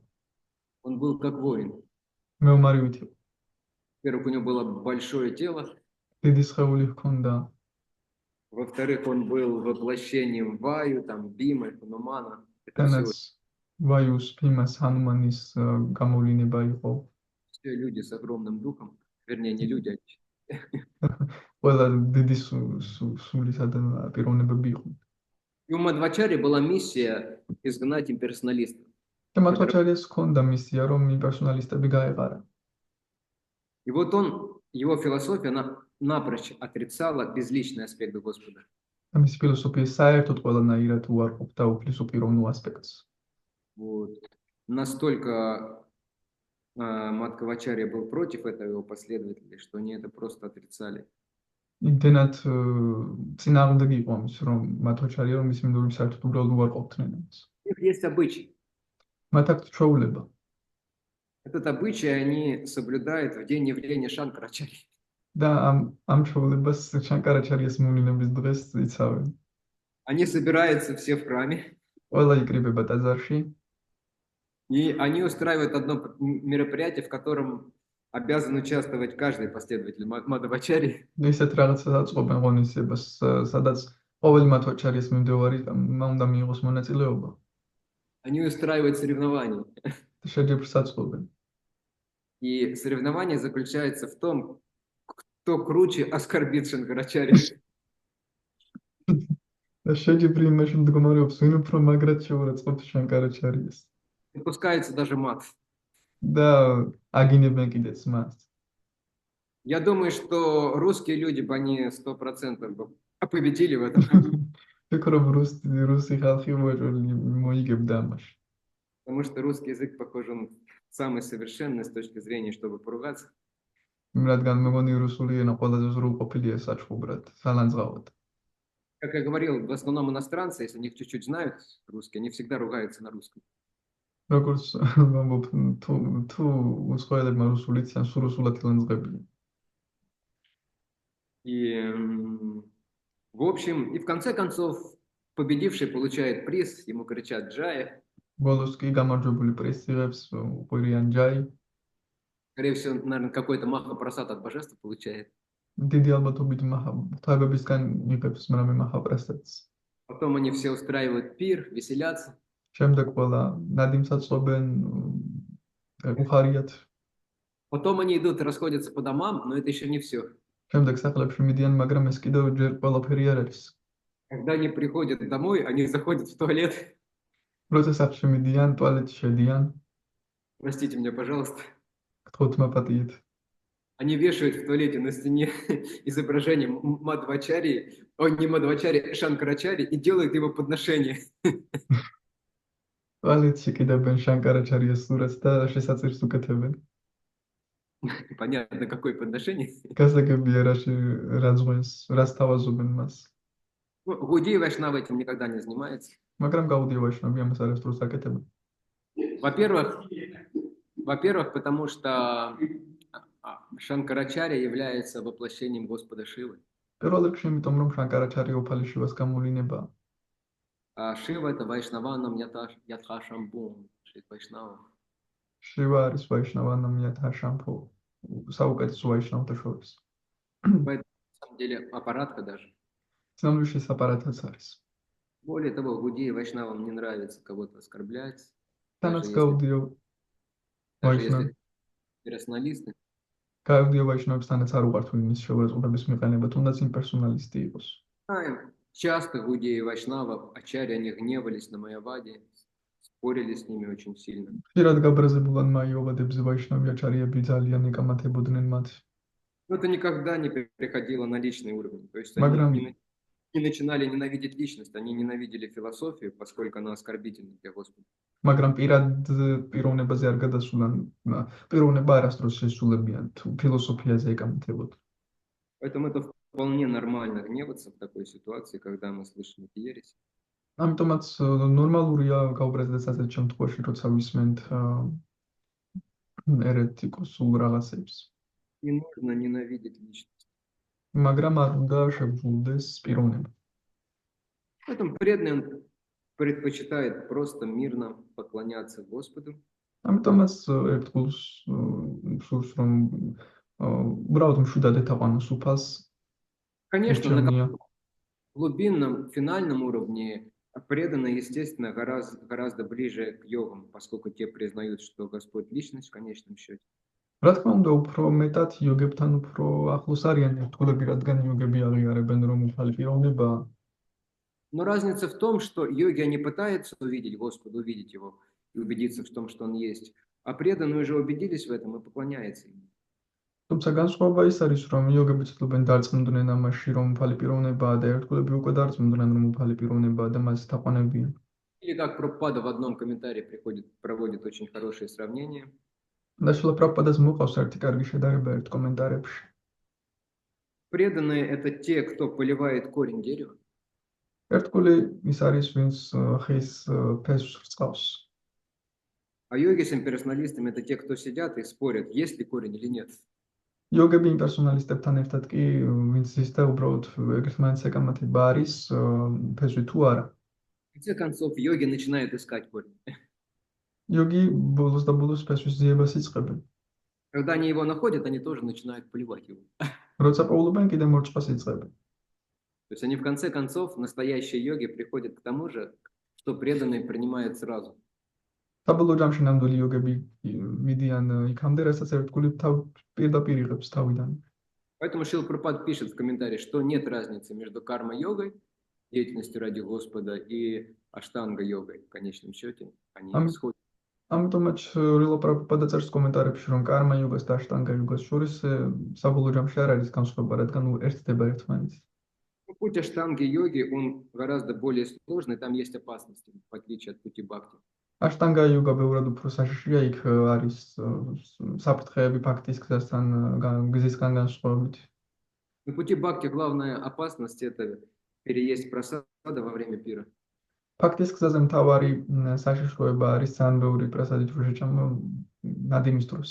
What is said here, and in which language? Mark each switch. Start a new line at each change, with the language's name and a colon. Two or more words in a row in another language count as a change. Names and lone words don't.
Russian: Он был как воин.
Georgian: მეომარივით იყო.
Russian: Во-первых, у него было большое тело.
Georgian: დიდი სხეული ჰქონდა.
Russian: Во-вторых, он был воплощением Ваю, там, Бимы, Ханумана. Это
Georgian: თანაც ვაიუს, ფიმას, ჰანუმანის გამოვლინება იყო.
Russian: все люди с огромным духом. Вернее, не люди,
Georgian: ყველა დიდი სულისა და პიროვნებები იყო.
Russian: И у Мадвачари была миссия изгнать имперсоналистов.
Georgian: და მათვაჩარიას ჰქონდა მისია, რომ იმპერსონალისტები გაეყარა.
Russian: И вот его философия, она напрочь отрицала безличный аспект Господа.
Georgian: და მისი ფილოსოფია საერთოდ ყველანაირად უარყოფდა უფლისუპიროვნულ ასპექტს.
Russian: Вот. Настолько Мадхавачарья был против этого его последователей, что они это просто отрицали.
Georgian: იმდენად წინააღმდეგი იყო ამის, რომ მათვაჩარია რომ მისი მიმდევრები საერთოდ უბრალოდ უარყოფდნენ ამას.
Russian: У них есть обычай.
Georgian: მათ აქვთ ჩვეულება.
Russian: Этот обычай они соблюдают в день явления Шанкарачарьи.
Georgian: და ამ ჩვეულებას შანკარაჩარიას მოვლენების დღეს იცავენ.
Russian: Они собираются все в храме,
Georgian: ყველა იკრიბება ტაძარში
Russian: и они устраивают одно мероприятие, в котором обязан участвовать каждый последователь Мадхавачарьи.
Georgian: და ისეთ რაღაცას აწყობენ ღონისძიებას, სადაც ყოველი მათვაჩარიას მიმდევარი უნდა მიიღოს მონაწილეობა.
Russian: Они устраивают соревнования.
Georgian: და შეჯიბრს აწყობენ.
Russian: И соревнование заключается в том, кто круче оскорбит Шанкарачарью.
Georgian: და შეჯიბრი იმაში მდგომარეობს, ვინ უფრო მაგრად შეურაცხყოფს შანკარაჩარიას.
Russian: Допускается даже мат.
Georgian: და აგინებენ კიდეც მას.
Russian: Я думаю, что русские люди бы они 100% бы победили в этом.
Georgian: ვფიქრობ რუსი ხალხი მოიგებდა ამაში.
Russian: Потому что русский язык, похоже, он самый совершенный с точки зрения, чтобы поругаться.
Georgian: რადგან მეგონი რუსული ენა ყველაზე სრულყოფილია საჩხუბრად, სალანძღავად.
Russian: Как я говорил, в основном иностранцы, если они чуть-чуть знают русский, они всегда ругаются на русском.
Georgian: როგორც ვამბობ, თუ უცხოელებმა რუსული იციან, სულ რუსულად ილანძღებიან.
Russian: И в общем, и в конце концов, победивший получает приз, ему кричат «Джая».
Georgian: ბოლოს კი გამარჯვებული პრიზს იღებს უყვირიან ჯაი.
Russian: Скорее всего, наверное, какой-то махапрасад от божества получает.
Georgian: დიდი ალბათობით ღვთაებებისგან იღებს რამე მაჰაპრასადს.
Russian: Потом они все устраивают пир, веселятся.
Georgian: შემდეგ ყველა ნადიმს აწყობენ, უხარიათ.
Russian: Потом они идут, расходятся по домам, но это еще не все.
Georgian: შემდეგ სახლებში მიდიან, მაგრამ ეს კიდევ ჯერ ყველაფერი არ არის.
Russian: Когда они приходят домой, они заходят в туалет.
Georgian: როცა სახლში მიდიან, ტუალეტში შედიან,
Russian: Простите меня, пожалуйста.
Georgian: გთხოვთ მაპატიეთ.
Russian: Они вешают в туалете на стене изображение Мадхавачарьи, не Мадхавачарьи, Шанкарачарьи, и делают его подношение.
Georgian: ტუალეტში კიდებენ შანკარაჩარიას სურათს და შესაწერს უკეთებენ.
Russian: Понятно, какое подношение.
Georgian: გასაგებია რა ძღვენს, რას თავაზობენ მას.
Russian: Гудеи Вайшнава этим никогда не занимается.
Georgian: მაგრამ გაუდია ვაიშნავი ამას არასდროს აკეთებენ.
Russian: Во-первых, потому что Шанкарачарья является воплощением Господа Шивы.
Georgian: პირველ რიგში იმიტომ რომ შანკარაჩარია უფალი შივას გამოვლინებაა.
Russian: А Шива это
Sanskrit: वैष्णवानां यथा शम्भुः,
Russian: Шри Вайшнава.
Georgian: შივა არის
Sanskrit: वैष्णवानां यथा शम्भुः,
Georgian: საუკეთესო ვაიშნავთა შორის.
Russian: Поэтому, на самом деле, аппаратка даже.
Georgian: ცნობილი აპარატაც არის.
Russian: Более того, Гудеи Вайшнавам не нравится кого-то оскорблять.
Georgian: თანაც გაუდიო
Russian: Даже если персоналисты.
Georgian: გაუდიო ვაიშნავებს თანაც არ უყვართ ვინმის შეურაცხყოფების მიყენება, თუნდაც იმპერსონალისტი იყოს.
Russian: Часто Гудеи Вайшнава, ачарьи, они гневались на Майяваде, спорили с ними очень сильно.
Georgian: ხშირად გაბრაზებულან მაიოვადებზე ვაიშნავი აჩარიები ძალიან ეკამათებოდნენ მათ.
Russian: Но это никогда не переходило на личный уровень. То есть
Georgian: Მაგრამ
Russian: они не начинали ненавидеть личность, они ненавидели философию, поскольку она оскорбительна для Господа.
Georgian: მაგრამ პიროვნებაზე არ გადასულან პიროვნება არასდროს შესულებიან თუ ფილოსოფიაზე ეკამათებოდ.
Russian: Поэтому это вполне нормально гневаться в такой ситуации, когда мы слышим эти ереси.
Georgian: ამიტომაც ნორმალურია გაუბრაზდეს ასეთ შემთხვევაში, როცა ვისმენთ ერეთიკოსულ რაღაცებს.
Russian: Не нужно ненавидеть личность.
Georgian: მაგრამ არ უნდა შეგრძულდეს პიროვნება.
Russian: Поэтому преданный он предпочитает просто мирно поклоняться Господу.
Georgian: ამიტომაც ერთგულს სურს რომ უბრალოდ მშვიდად ეთაყვანოს უფალს.
Russian: Конечно, на Чем глубинном, финальном уровне преданные, естественно, гораздо ближе к йогам, поскольку те признают, что Господь личность в конечном счете.
Georgian: რა თქმა უნდა, უფრო მეტად იოგებთან უფრო ახლოს არიან ერთგულები, რადგან იოგები აღიარებენ, რომ უფალი პიროვნებაა.
Russian: Но разница в том, что йоги, они пытаются увидеть Господа, увидеть Его и убедиться в том, что Он есть, а преданные уже убедились в этом и поклоняются Ему.
Georgian: თუმცა განსხვავება ის არის, რომ იოგები ცდილობენ დარწმუნდნენ ამაში, რომ უფალი პიროვნებაა და ერთგულები უკვე დარწმუნდნენ, რომ უფალი პიროვნებაა და მას თაყვანებიან.
Russian: Или как Прабхупада в одном комментарии проводит очень хорошее сравнение.
Georgian: და შილა პრაბჰუპადას მოყავს ერთი კარგი შედარება ერთ კომენტარებში.
Russian: Преданные – это те, кто поливает корень дерева,
Georgian: ერთგული ის არის, ვინც ხის ფესვს რწყავს.
Russian: а йоги с имперсоналистами – это те, кто сидят и спорят, есть ли корень или нет.
Georgian: იოგები იმპერსონალისტებთან ერთად კი ვინც ის და უბრალოდ ერთმანეთს ეკამათება არის ფესვი თუ არა.
Russian: В конце концов, йоги начинают искать корень.
Georgian: იოგი ბოლოს და ბოლოს ფესვის ძიებას იწყებენ.
Russian: Когда они его находят, они тоже начинают поливать его.
Georgian: როცა პოულობენ, კიდე მორჭყას იწყებენ.
Russian: То есть они в конце концов, настоящие йоги, приходят к тому же, что преданные принимают сразу.
Georgian: საბოლოო ჯამში ნამდვილი იოგები მიდიან იქამდე, რასაც ერთგული პირდაპირ იღებს თავიდან.
Russian: Поэтому Шрила Прабхупада пишет в комментарии, что нет разницы между карма-йогой, деятельностью ради Господа, и аштанга-йогой. В конечном счете они сходят.
Georgian: ამიტომაც შრილა პრაბჰუპადა წერს კომენტარებში, რომ კარმა იოგას და აშტანგა იოგას შორის საბოლოო ჯამში არ არის განსხვავება, რადგან ერთდება ერთმანეთს.
Russian: Путь аштанги-йоги, он гораздо более сложный, там есть опасности, в отличие от пути бхакти.
Georgian: აშტანგა იოგა ბევრად უფრო საშიშია, იქ არის საფრთხეები ფაქტის გზასთან გზისგან განსხვავებით.
Russian: На пути бхакти главная опасность – это переесть прасада во время пира.
Georgian: ფაქტის გზაზე მთავარი საშიშროება არის ძალიან ბევრი პრასადით რო შეჭამო ნადიმის დროს.